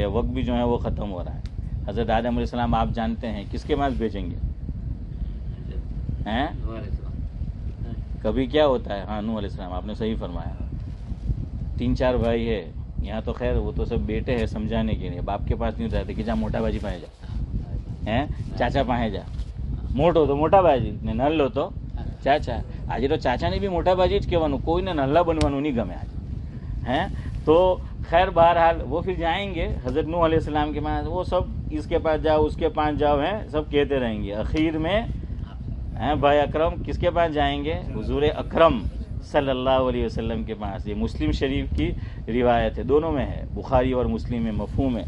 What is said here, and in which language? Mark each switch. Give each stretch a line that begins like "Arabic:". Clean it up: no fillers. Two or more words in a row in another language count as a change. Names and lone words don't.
Urdu: وقت بھی جو ہے وہ ختم ہو رہا ہے. حضرت آدم علیہ السلام آپ جانتے ہیں کس کے پاس بھیجیں گے؟ کبھی کیا ہوتا ہے، ہاں نوح علیہ السلام. آپ نے صحیح فرمایا. 3-4 بھائی ہے یہاں. تو خیر وہ تو سب بیٹے ہیں سمجھانے کے لیے. باپ کے پاس نہیں جاتے کہ جا موٹا باجی پائے جا، چاچا پائے جا.
Gujarati: મોટો તો મોટા બાજી ને નલ્લો તો ચાચા. આજે તો ચાચાને બી મોટા બાજી જ કહેવાનું, કોઈને નલ્લા બનવાનું નહીં ગમે આજે.
Urdu: تو خیر بہرحال وہ پھر جائیں گے حضرت نوح علیہ السلام کے پاس. وہ سب اس کے پاس جاؤ اس کے پاس جاؤ سب کہتے رہیں گے. اخیر میں بھائی اکرم کس کے پاس جائیں گے؟ حضور اکرم صلی اللہ علیہ وسلم کے پاس. یہ مسلم شریف کی روایت ہے، دونوں میں ہے، بخاری اور مسلم میں مفہوم ہے.